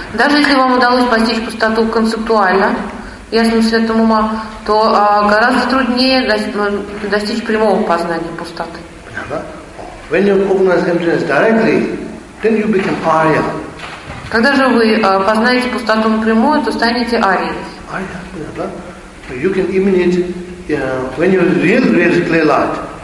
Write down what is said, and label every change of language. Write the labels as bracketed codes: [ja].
[ru] Даже если вам удалось постичь пустоту концептуально, ясным светом ума, то гораздо труднее достичь прямого познания пустоты. [en] When you recognize emptiness directly, then you become Arya. [ru] Когда же вы познаете пустоту напрямую, то станете Арией. Понятно? [en] You can emanate, when you really clear light.